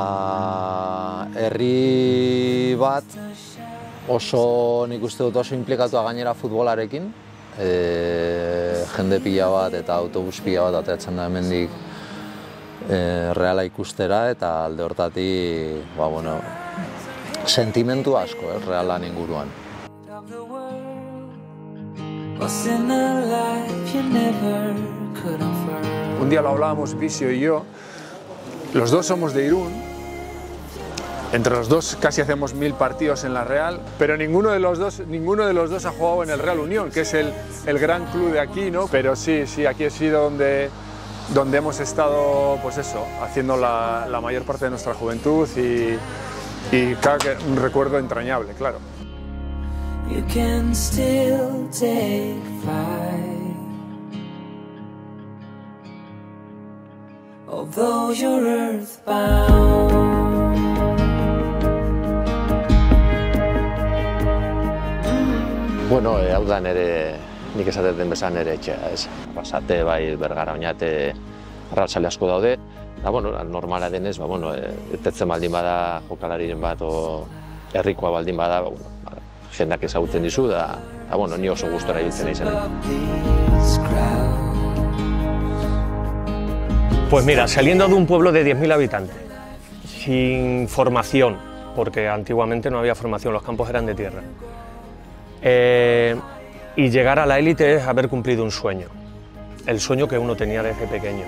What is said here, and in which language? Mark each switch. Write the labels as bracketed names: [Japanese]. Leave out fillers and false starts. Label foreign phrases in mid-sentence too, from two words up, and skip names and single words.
[Basque] herri bat oso, nik uste dut oso inplikatua gainera futbolarekin, jende pila bat eta autobus pila bat ateratzen da hemendik Reala ikustera, eta alde hortatik, sentimentu asko, Realan inguruan. [Spanish] Un día lo hablábamos Visio y yo, los dos somos de Irún, entre los dos casi hacemos 1000 partidos en la Real, pero ninguno de los dos ha jugado en el Real Unión, que es el gran club de aquí, ¿no? Pero sí, aquí ha sido donde hemos estado, pues eso, haciendo la mayor parte de nuestra juventud y claro que un recuerdo entrañable, claro. [English] You can still take flight, although you're earthbound. [Basque] Bueno, hau da nik esaten bezala nire etxea, ez. Basate, bai, Bergara, Oñate, arratzale asko daude. Normala denez, etetzen baldin bada jokalariren bat, o herrikoa baldin bada, jendak ezagutzen dizu, da, ni oso gustora ibiltzen izan. [Spanish] Pues mira, saliendo de un pueblo de 10.000 habitantes, sin formación, porque antiguamente no había formación, los campos eran de tierra, y llegar a la élite es haber cumplido un sueño, el sueño que uno tenía desde pequeño.